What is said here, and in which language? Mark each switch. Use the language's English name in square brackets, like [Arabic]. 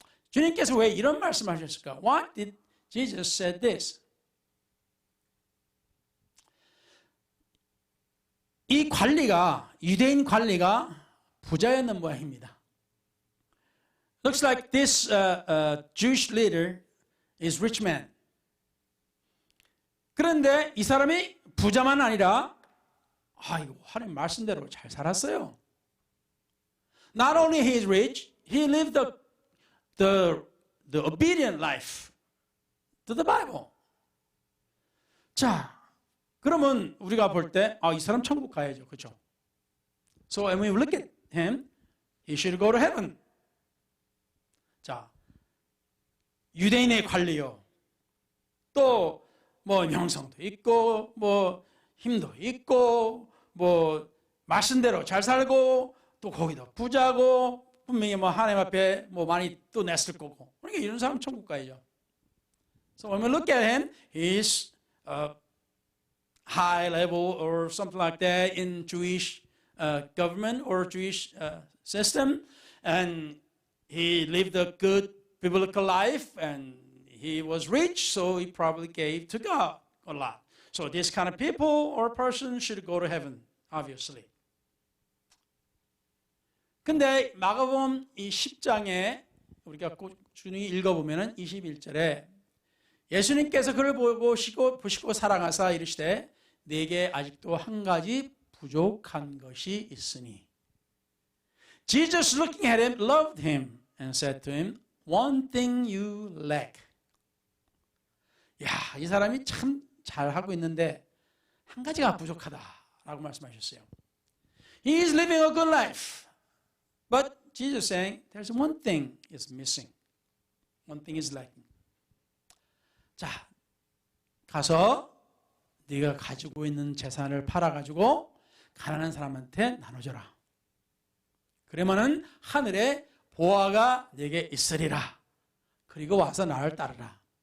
[Korean] 주님께서 왜 이런 말씀하셨을까? [English] Why did Jesus say this? [Korean] 이 관리가 유대인 관리가 부자였는 모양입니다. [English] Looks like this Jewish leader is rich man. [Korean] 그런데 이 사람이 부자만 아니라 이거 하나님 말씀대로 잘 살았어요. [English] Not only he is rich, he lived the obedient life to the Bible. [Korean] 자, 그러면 우리가 볼 때 이 사람 천국 가야죠. 그렇죠? [English] So when we look at him, he should go to heaven. [Korean] 자, 유대인의 관리요. 또 뭐 명성도 있고 뭐 힘도 있고 뭐 말씀대로 잘 살고 또 거기도 부자고 분명히 뭐 하나님 앞에 뭐 많이 또 냈을 거고. 그러니까 이런 사람 천국 가야죠. [English] So when we look at him, he's high level or something like that in Jewish government or Jewish system, and he lived a good biblical life, and he was rich, so he probably gave to God a lot. So this kind of people or person should go to heaven, obviously. [Korean] 근데 마가복음 이 10장에 우리가 꾸준히 읽어보면은 21절에 예수님께서 그를 보시고 사랑하사 이르시되 내게 아직도 한 가지 부족한 것이 있으니. [English] Jesus looking at him loved him and said to him, one thing you lack. [Korean] 야, 이 사람이 참 잘하고 있는데 한 가지가 부족하다라고 말씀하셨어요. [English] He is living a good life. But Jesus saying, there's one thing is missing. One thing is lacking. [Korean] 자, 가서 네가 가지고 있는 재산을 팔아가지고 가난한 사람한테 나눠줘라. 그러면은 하늘에 보화가 내게 있으리라. 그리고 와서 나를 따르라.